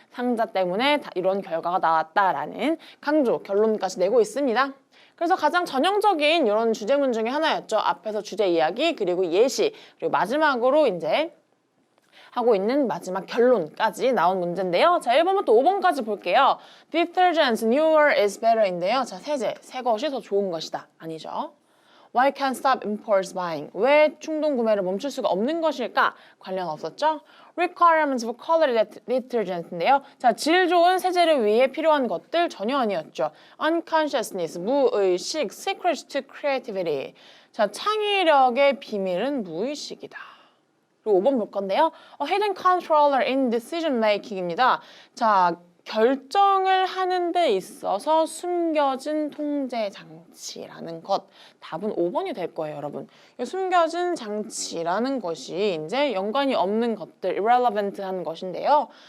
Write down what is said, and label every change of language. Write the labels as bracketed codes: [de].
[ko] 상자 때문에 이런 결과가 나왔다라는 강조, 결론까지 내고 있습니다. 그래서 가장 전형적인 이런 주제문 중에 하나였죠. 앞에서 주제 이야기, 그리고 예시, 그리고 마지막으로 이제 하고 있는 마지막 결론까지 나온 문제인데요. 자, 1번부터 5번까지 볼게요. [en] Detergent newer is better인데요. [ko] 자, 세제, 새 것이 더 좋은 것이다. 아니죠. [en] Why can't stop impulse buying? [ko] 왜 충동 구매를 멈출 수가 없는 것일까? 관련 없었죠? [en] Requirements for quality detergent인데요. [ko] 자, 질 좋은 세제를 위해 필요한 것들 전혀 아니었죠. [en] Unconsciousness, 무의식, secret to creativity. [ko] 자, 창의력의 비밀은 무의식이다. 그리고 5번 볼 건데요. [en] Hidden controller in decision making입니다. [ko] 자, 결정을 하는 데 있어서 숨겨진 통제 장치라는 것. 답은 5번이 될 거예요, 여러분. 숨겨진 장치라는 것이 이제 연관이 없는 것들, irrelevant한 것인데요.